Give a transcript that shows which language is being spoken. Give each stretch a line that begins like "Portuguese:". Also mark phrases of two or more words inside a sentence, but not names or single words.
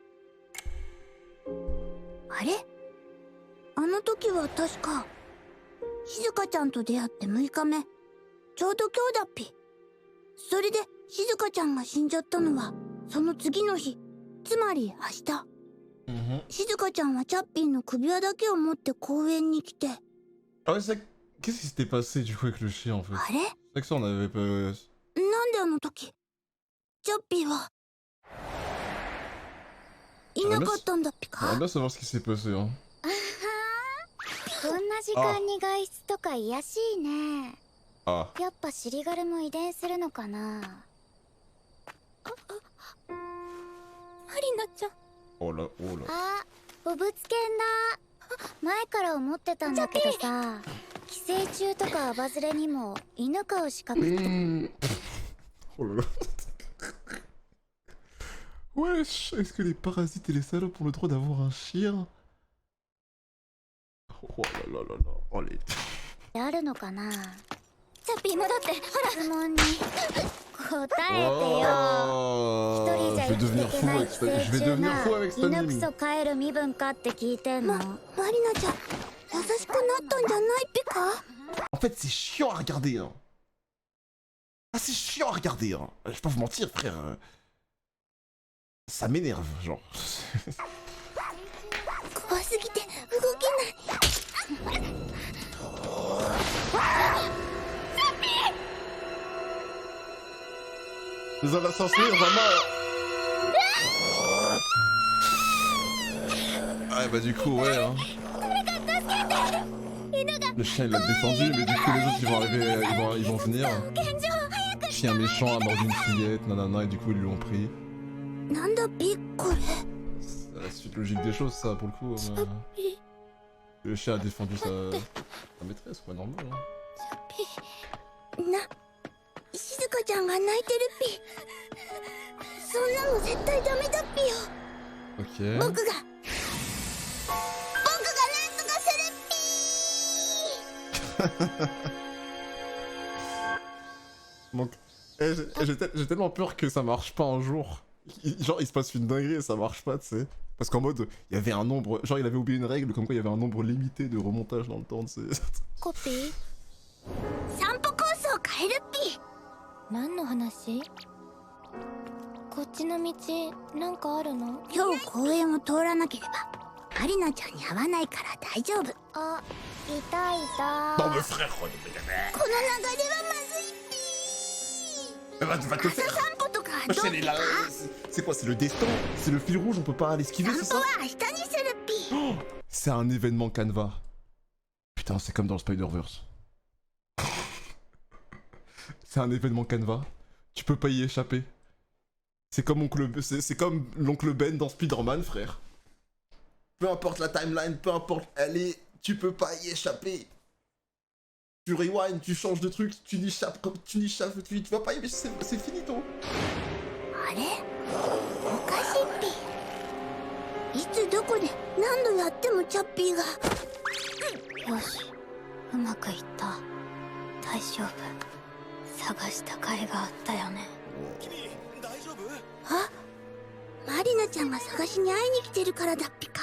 Japanese: あれ、あの時は確か静香ちゃんと出会って6日目、ちょうど今日だっぴ。それで静香ちゃんが死んじゃったのはその次の日、つまり明日。静香ちゃんはチャッピーの首輪だけを持って公園に来て。
French: Ah ouais, c'est... Qu'est-ce qui s'était passé du coup avec le chien en fait?
Japanese: あれ、
French: C'est que ça on avait pas...
Japanese: なんであの時チャッピーはいなかったんだっぴ
French: J'aimerais
Japanese: か。
French: bien savoir ce qui s'est passé, hein.
Japanese: こんな時間に外出とか癒やしいね。 Ah. やっぱシリガルも遺伝するのかな。マリナちゃん。
French: Oh là, oh là.
Japanese: あ、ボブツ犬だ。前から思ってたんだけどさ、寄生虫とかアバズレにも犬飼う資格って
French: Oh là là. Wesh, est-ce que les parasites et les salopes ont le droit d'avoir un chien? Oh là là là là. Oh les...
Japanese: あるのかな。チャッピー戻ってほら。質問に答えてよ。 Oh, 一人じゃ
French: je vais
Japanese: 生き
French: devenir
Japanese: ていけ
French: fou
Japanese: ない
French: avec
Japanese: 寄
French: cette... Je
Japanese: 生
French: vais
Japanese: 虫
French: devenir
Japanese: が
French: fou avec cet
Japanese: 犬
French: anime.
Japanese: クソ飼える身分かって聞いてんの。マリナちゃん優しくなったんじゃないっぴか。
French: En fait, c'est chiant à regarder, hein. Ah, c'est chiant à regarder, hein. Je vais pas vous mentir, frère. Ça m'énerve, genre.
Japanese: 怖すぎて動けない。
French: Nous allons s'enfuir, vraiment. Ah, bah, du coup, ouais, hein. Le chien, il l'a défendu, mais du coup, les autres, ils vont arriver, ils vont venir. Chien méchant a mordu une fillette, nanana, et du coup, ils l'ont pris.
Japanese: なんだっぴこれ。
French: C'est la suite logique des choses, ça, pour le coup. Le chien a défendu sa maîtresse, quoi, normal, hein.
Japanese: な、静香ちゃんが泣いてるっぴ。そんなの絶対ダメだっぴよ。
French: Ok.
Japanese: 僕がなんとかするっぴ。
French: Donc, j'ai tellement peur que ça marche pas un jour. Genre, il se passe une dinguerie et ça marche pas, tu sais. Parce qu'en mode, il y avait un nombre. Genre, il avait oublié une règle, comme quoi il y avait un nombre limité de remontage dans le temps, tu sais.
Japanese: コピー。散歩コースを変えるっぴ。何の話？こっちの道なんかあるの？今日公園を通らなければマリナちゃんに会わないから大丈夫。あ、いたいた。
French: Non, mais frère,
Japanese: この流れはまずいっぴ。
French: tu vas te
Japanese: 朝
French: faire.
Japanese: 散歩とかどうっ
French: C'est
Japanese: ぴ
French: les
Japanese: か。
French: C'est quoi? C'est le destin? C'est le fil rouge, on peut pas l'esquiver, c'est
Japanese: 散歩
French: ça?
Japanese: は明日にするっぴ。
French: C'est un événement Canva. Putain, c'est comme dans le Spider-Verse. C'est un événement Canva. Tu peux pas y échapper. C'est comme l'oncle Ben dans Spider-Man, frère. Peu importe la timeline, peu importe elle est, tu peux pas y échapper. Tu rewind, tu changes de truc, tu n'échappes, tu vas pas y échapper, c'est finito.
Japanese: あれおかしっぴ。いつどこで何度やってもチャッピーが。よし、うまくいった。大丈夫。探した甲斐があったよね。あ、マリナちゃんが探しに会いに来てるからだっぴか。